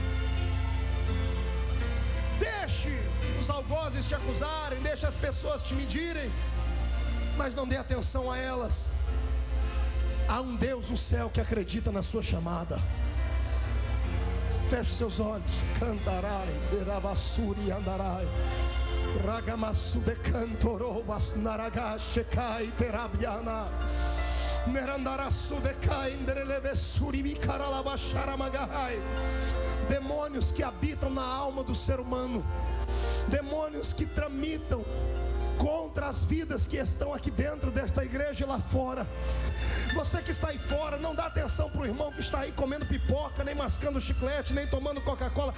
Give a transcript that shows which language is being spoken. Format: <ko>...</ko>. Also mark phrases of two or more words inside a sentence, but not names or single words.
<pt>Deixe os algozes te acusarem, deixe as pessoas te medirem, mas não dê atenção a elas. Há um Deus no céu que acredita na sua chamada. Feche seus olhos. Cantarai, beravassuri andarai, ragamassu de cantorobas naragashecai terabiana, nerandarasu de cainderelevessuri micaralabasharamagahai. Demônios que habitam na alma do ser humano, demônios que tramitam contra as vidas que estão aqui dentro desta igreja e lá fora. Você que está aí fora, não dá atenção para o irmão que está aí comendo pipoca, nem mascando chiclete, nem tomando Coca-Cola.</pt>